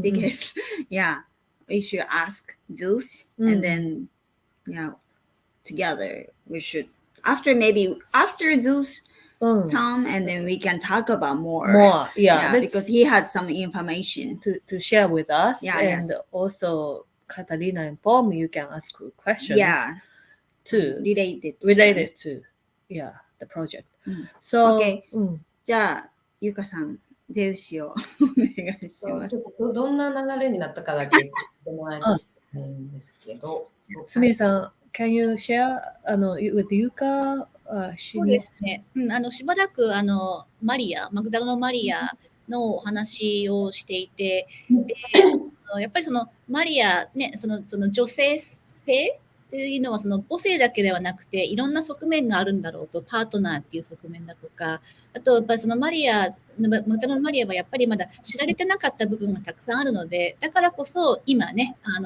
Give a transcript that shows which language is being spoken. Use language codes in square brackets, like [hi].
[en] because we should ask Zeus and then together we should after Zeus come and then we can talk about more. Yeah, because he has some information to share with us. Yeah, and yes. also Katarina and Paul, you can ask questions too related to the project. So okay. [ja] じゃあゆかさんゼウシをお願いします。どんな流れになったかだけ言ってもらえたらいいんですけど。 [en] すみれさん、can you share with Yuka? [ja] そうですね。しばらくマグダラのマリアのお話をしていて、でやっぱりそのマリアね、その女性性っていうのはその母性だけではなくていろんな側面があるんだろうと、パートナーっていう側面だとか、あとやっぱりそのマグダラのマリアはやっぱりまだ知られてなかった部分がたくさんあるので、だからこそ今ね